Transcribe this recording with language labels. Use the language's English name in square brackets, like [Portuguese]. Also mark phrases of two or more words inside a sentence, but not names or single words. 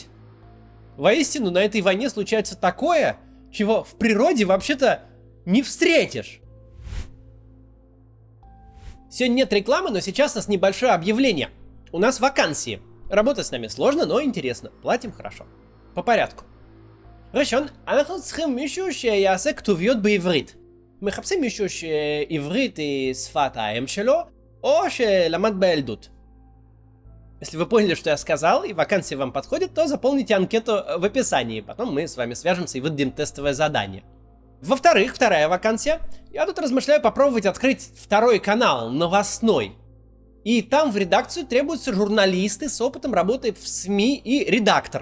[Russian] Воистину, на этой войне случается такое, чего в природе вообще-то не встретишь. Сегодня нет рекламы, но сейчас у нас небольшое объявление. У нас вакансии. Работать с нами сложно, но интересно. Платим хорошо. По порядку. [Hebrew] ראשון, אנחנו צריכים מישהו שיעשה כתוביות בעברית. מחפשים מישהו שעברית היא שפת האם שלו, או שלמד בילדות. [Russian] Если вы поняли, что я сказал, и вакансия вам подходит, то заполните анкету в описании. Потом мы с вами свяжемся и выдадим тестовое задание. Во-вторых, вторая вакансия. Я тут размышляю попробовать открыть второй канал, новостной. И там в редакцию требуются журналисты с опытом работы в СМИ и редактор.